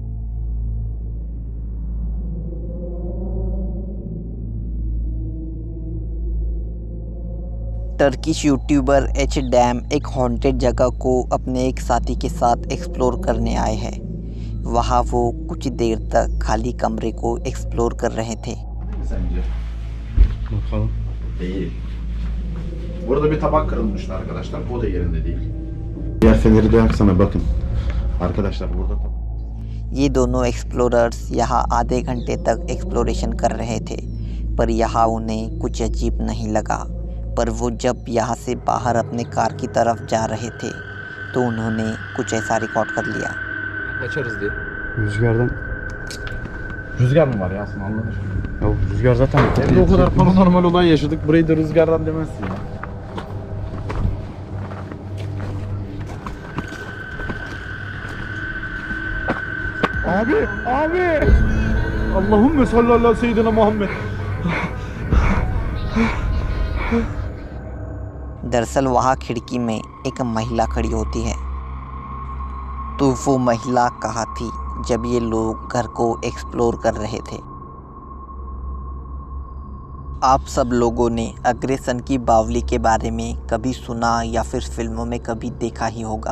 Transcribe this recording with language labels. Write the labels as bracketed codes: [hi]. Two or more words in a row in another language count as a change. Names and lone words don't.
[en] Turkish YouTuber [hi] एच डैम एक हॉन्टेड जगह को अपने एक साथी के साथ एक्सप्लोर करने आए हैं। वहाँ वो कुछ देर तक खाली कमरे को एक्सप्लोर कर रहे थे। [tr] Sence? Bakalım. Değil. Burada bir tabak kırılmıştı arkadaşlar. O da yerinde değil. Diğer feneri de yaksana bakın. Arkadaşlar burada [hi] ये दोनों एक्सप्लोरर्स यहाँ आधे घंटे तक एक्सप्लोरेशन कर रहे थे, पर यहाँ उन्हें कुछ अजीब नहीं लगा। पर वो जब यहाँ से बाहर अपने कार की तरफ जा रहे थे तो उन्होंने कुछ ऐसा रिकॉर्ड कर लिया। [tr] Kaçarız diye. rüzgardan. Rüzgar mı var ya aslında anladın? Ya rüzgar zaten. Evde o kadar paranormal olay yaşadık. Burayı da rüzgardan demezsin ya. Abi! [ar] اللهم صل على سيدنا محمد. [hi] दरअसल वहाँ खिड़की में एक महिला खड़ी होती है। तो वो महिला कहाँ थी जब ये लोग घर को एक्सप्लोर कर रहे थे? आप सब लोगों ने अग्रेसन की बावली के बारे में कभी सुना या फिर फिल्मों में कभी देखा ही होगा।